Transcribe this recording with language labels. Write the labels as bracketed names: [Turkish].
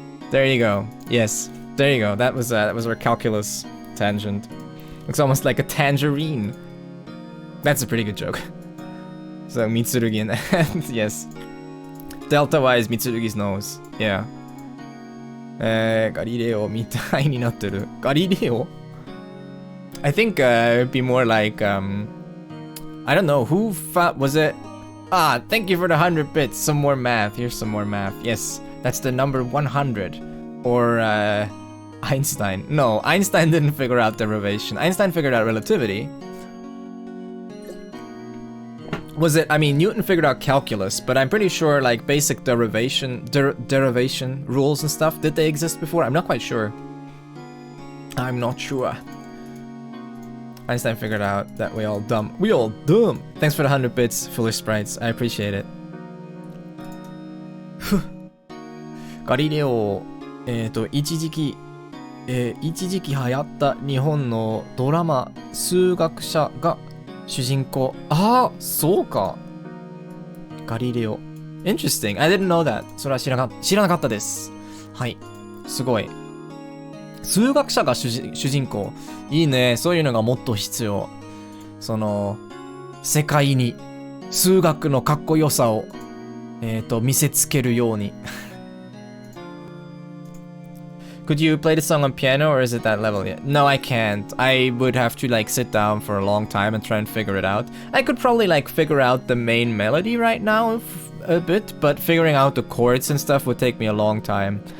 [English] There you go. Yes, there you go. That was our calculus tangent. Looks almost like a tangerine. That's a pretty good joke. So Mitsurugi in the hand, yes. Delta Y is Mitsurugi's nose. Yeah. [Japanese] Galileo みたいになってる。 [English] Galileo? I think it'd be more like I don't know who was it. Thank you for the 100 bits. Some more math. Here's some more math. Yes, that's the number 100. Or Einstein. No, Einstein didn't figure out derivation. Einstein figured out relativity. Was it? I mean, Newton figured out calculus, but I'm pretty sure like basic derivation rules and stuff, did they exist before? I'm not quite sure. I'm not sure. Einstein figured out that we all dumb. We all dumb. Thanks for the 100 bits, foolish sprites. I appreciate it. [Japanese] ガリレオ、一時期流行った日本のドラマ数学者が主人公。そうか。ガリレオ。 [English] Interesting. I didn't know that. [Japanese] それは知らなかったです。はい。すごい。数学者が主人公。いいね。そういうのがもっと必要。その、世界に数学のかっこよさを、見せつけるように。 [English] Could you play the song on piano or is it that level yet? No, I can't. I would have to like sit down for a long time and try and figure it out. I could probably like figure out the main melody right now a bit, but figuring out the chords and stuff would take me a long time.